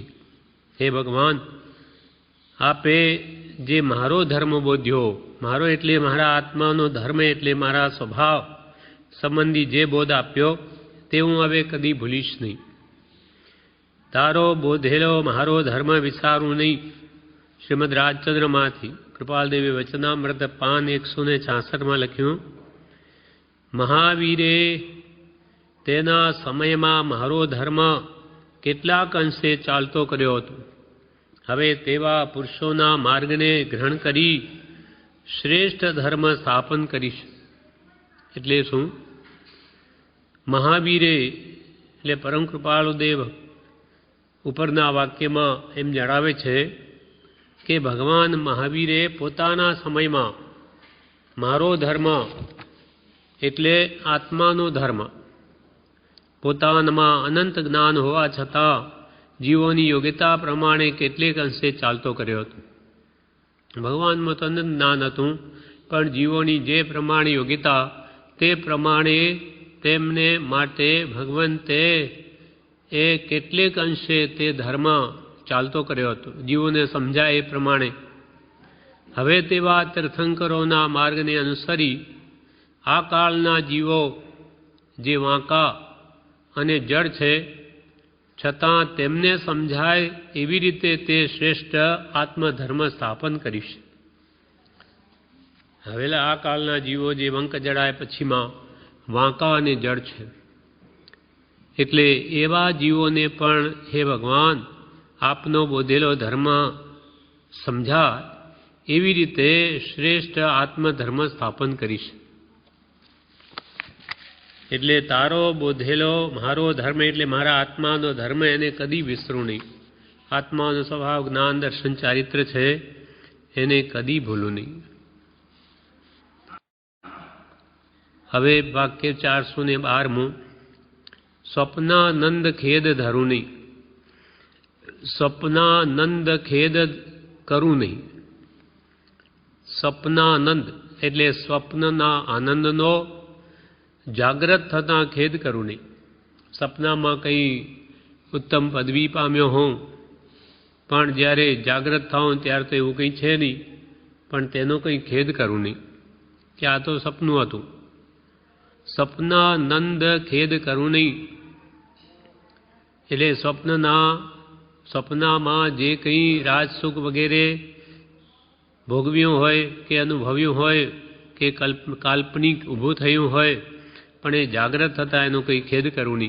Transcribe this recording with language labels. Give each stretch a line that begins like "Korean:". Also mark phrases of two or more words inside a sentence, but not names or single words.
Gujarati: હે ભગવાન આપે જે મારો ધર્મ બોધ્યો મારો એટલે મારા આત્માનો ધર્મ એટલે મારા સ્વભાવ સંબંધી જે બોધ આપ્યો તે હું હવે કદી ભૂલીશ નહીં। તારો બોધેલો મારો ધર્મ વિસારું નહીં। શ્રીમદ રાજચંદ્ર માથી કૃપાલ દેવી વચનામૃત પાન 166 મેં લખ્યું મહાવીરે તેના સમય મેં મારો ધર્મ કેટલાક અંશે ચાલતો કર્યો હતો। હવે તેવા પુરુષોના માર્ગ ને ગ્રહણ કરી શ્રેષ્ઠ ધર્મ સ્થાપન કરીશ। એટલે શું મહાવીરે એટલે પરમ કૃપાળુ દેવ ઉપરના વાક્ય મેં એમ જણાવે છે કિ ભગવાન મહાવીરે પોતાના સમય મેં મારો ધર્મ એટલે આત્માનો ધર્મ પોતાનામાં અનંત જ્ઞાન હોવા છતાં જીવોની યોગ્યતા પ્રમાણે કેટલેક અંશે ચાલતો કર્યો હતો। ભગવાન મેં તો અનંત જ્ઞાન હતું પણ જીવોની જે પ્રમાણે યોગ્યતા તે પ્રમાણે તેમને માટે ભગવંતે એ કેટલેક અંશે તે ધર્મ ચાલતો કર્યો હતો। જીવોને સમજાય એ પ્રમાણે હવે તેવા તીર્થંકરોના માર્ગને અનુસરી આ કાલના જીવો જે વાંકા અને જડ છે છતાં તેમને સમઝાય એવી રીતે તે શ્રેષ્ઠ આત્મધર્મ સ્થાપન કરીશ। હવેલા આ કાલના જીવો જે વંક જડાય પછીમાં વાંકા અને જડ છે એટલે એવા જીવોને પણ હે ભગવાન આપનો બોધેલો ધર્મ સમઝા એવી રીતે શ્રેષ્ઠ આત્મધર્મ સ્થાપન કરીશ। એટલે તારો બોધેલો મારો ધર્મ એટલે મારા આત્માનો ધર્મ એને કદી વિસરું નહીં। આત્માનો સ્વભાવ જ્ઞાન દર્શન ચારિત્ર છે એને કદી ભૂલું નહીં। હવે વાક્ય 412 સ્વપ્નાનંદ ખેદ ધરું નહીં। સ્વપ્નાનંદ ખેદ કરું નહીં। સ્વપ્નાનંદ એટલે સ્વપ્નના આનંદનો જાગ્રત થતા ખેદ કરું નહીં। સપના મેં કઈ ઉત્તમ પદવી પામ્યો હોં પણ જ્યારે જાગ્રત થાઉં ત્યાર તો એવં કઈ હૈ નહીં પણ તેનો કઈ ખેદ કરું નહીં કિ આ તો સપનું હતું। સપનાનંદ ખેદ કરું નહીં એટલે સપના મેં જે કઈ રાજ સુખ વગૈરહ ભોગવ્યું હોય કે અનુભવ્યું હોય કે કાલ્પનિક ઊભું થયું હોય પણ એ જાગ્રત થતા એનો કઈ ખેદ કરું નહીં।